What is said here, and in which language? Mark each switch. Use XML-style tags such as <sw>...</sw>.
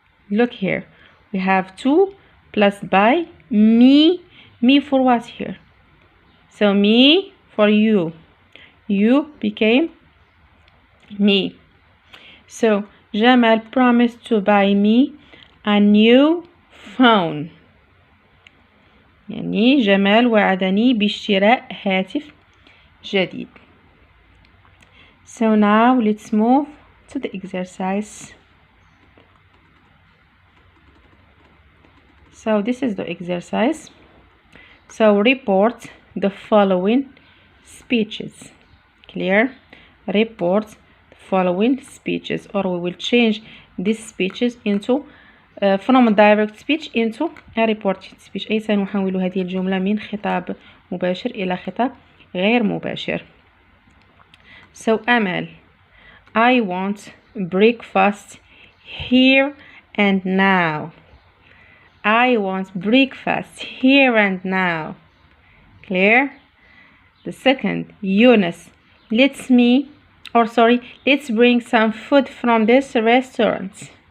<en>Look here, we have to plus buy me for what here? So me for you. You became me. So Jamal promised to buy me a new phone.</en> <ar>يعني جمال وعدني باشتراء هاتف جديد.</ar> <en>So now let's move to the exercise. So this is the exercise. So report the following speeches. Clear? Report the following speeches, or we will change these speeches into from a direct speech into a reported speech.</en> <ar>أي سنحول هذه الجملة من خطاب مباشر إلى خطاب غير مباشر.</ar> <en>So Amal, I want breakfast here and now. I want breakfast here and now. Clear? The second, Yunus, let's bring some food from this restaurant.</en>